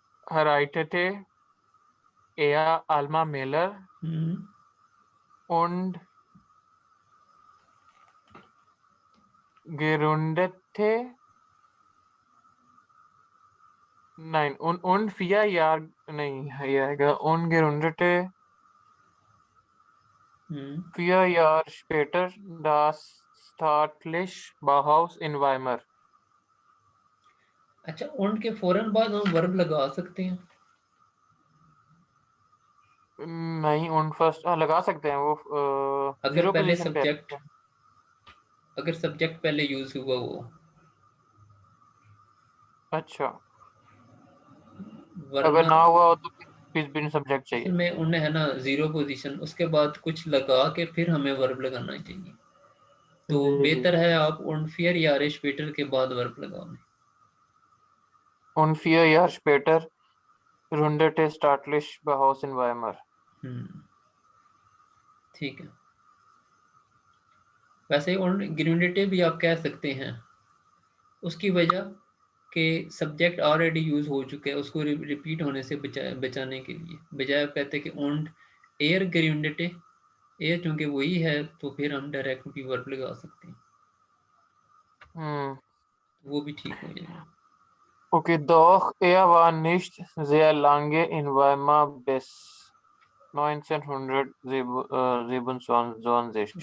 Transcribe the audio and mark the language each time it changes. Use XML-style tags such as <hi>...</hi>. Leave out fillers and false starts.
<de>errichtete er Alma Mahler und gründete nein und 4 Jahre</de> <hi>नहीं ये आएगा</hi> <de>und gründete 4 Jahre später das staatliche Bauhaus in Weimar।</de> <hi>अच्छा, उन के फौरन बाद हम वर्ब लगा सकते हैं? नहीं उन फर्स्ट लगा सकते हैं वो अगर जीरो पहले पोजीशन पे सब्जेक्ट, अगर सब्जेक्ट पहले यूज हुआ वो अच्छा अगर वरना ना हुआ हो तो फिर बिन सब्जेक्ट असल चाहिए। में उन्हें है ना जीरो पोजीशन, उसके बाद कुछ लगा के फिर हमें वर्ब लगाना चाहिए। तो जी जी बेहतर है आप उनफियर या स्पेटर के बाद वर्ब लगाओ।</hi> <de>उन 4 Jahre später gründete staatliche Bauhaus in Weimar।</de> <hi>ठीक है। वैसे उन ग्रेविडेटिव भी आप कह सकते हैं, उसकी वजह कि सब्जेक्ट ऑलरेडी यूज हो चुके हैं, उसको रिपीट होने से बचाने के लिए, बजाय आप कहते हैं कि ओन्ड एयर ग्रेविडेटे, एयर चूंकि वही है तो फिर हम डायरेक्ट भी वर्ब लगा सकते हैं, वो भी ठीक हो जाएगा।</hi> <de>Okay, doch er war nicht sehr lange in Weimar bis 1927.</de>